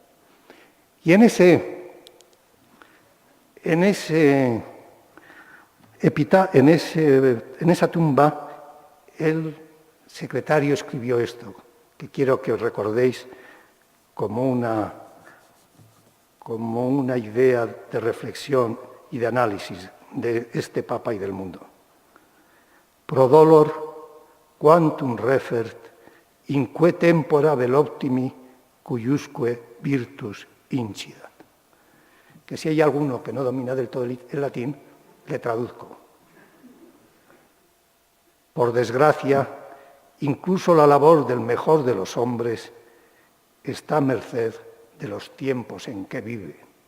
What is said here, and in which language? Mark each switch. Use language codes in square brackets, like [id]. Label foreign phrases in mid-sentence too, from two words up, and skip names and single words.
[es] Y en esa tumba, el secretario escribió esto, que quiero que os recordéis como una idea de reflexión y de análisis de este Papa y del mundo. [la] Pro dolor quantum refert inque tempora vel optimi cuiusque virtus incidat. [es] Que si hay alguno que no domina del todo el latín, le traduzco. Por desgracia, incluso la labor del mejor de los hombres está a merced de los tiempos en que vive.